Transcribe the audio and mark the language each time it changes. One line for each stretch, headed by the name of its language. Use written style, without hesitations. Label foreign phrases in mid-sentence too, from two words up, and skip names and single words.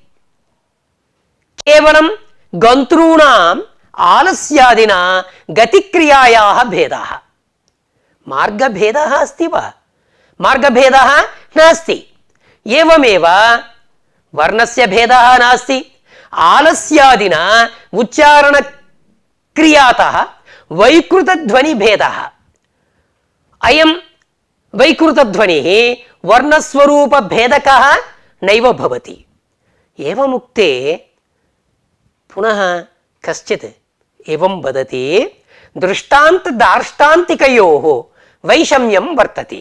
Sanskrit: केवलं गन्तॄणाम् आलस्यादिना गतिक्रियायाः भेदः, मार्गभेदः अस्ति वा? मार्गभेदः नास्ति। एवमेव वर्णस्य भेदः नास्ति, ఆలస్యాదిన ఉచ్చారణ క్రియాతః వైకృత ధ్వని భేదః అయం వైకృత ధ్వనిః వర్ణస్వరూప భేదకః నైవ భవతి. ఏవముక్తే పునః కశ్చిత్ ఏవం వదతి దృష్టాంత దార్ష్టాంతికయోః వైషమ్యం వర్తతే.